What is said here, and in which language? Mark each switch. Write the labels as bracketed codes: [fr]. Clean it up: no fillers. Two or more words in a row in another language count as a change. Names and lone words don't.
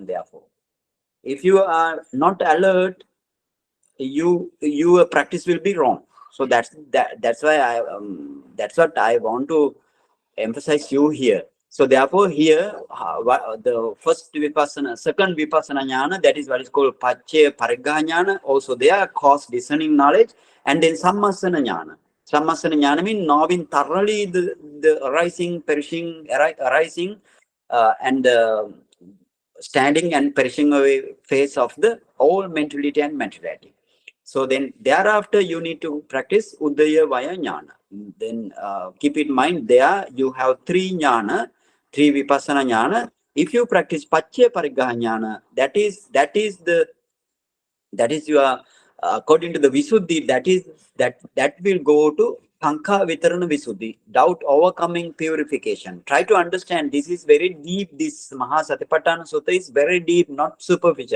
[en] Therefore, if you are not alert, your practice will be wrong. So that's why that's what I want to emphasize you here. So therefore here the first vipassana, second [pi] vipassana jnana, [en] that is what is called [pi] paccaya pariggaha jnana. [en] Also there cause discerning knowledge, and then [pi] sammasana jnana. Sammasana jnana [en] means knowing thoroughly the arising, perishing, arising and standing and perishing away phase of the all mentality and materiality. So then thereafter you need to practice [pi] Udayavaya jnana. [en] Then keep in mind there you have three jnana, three [pi] vipassana jnana. [en] If you practice [pi] paccaya pariggaha jnana, [en] that is your according to the visuddhi, that will go to [pi] Kankha Vitarana Visuddhi, [en] doubt overcoming purification. Try to understand, this is very deep. This Mahāsatipatthana Sutta is very deep, not superficial.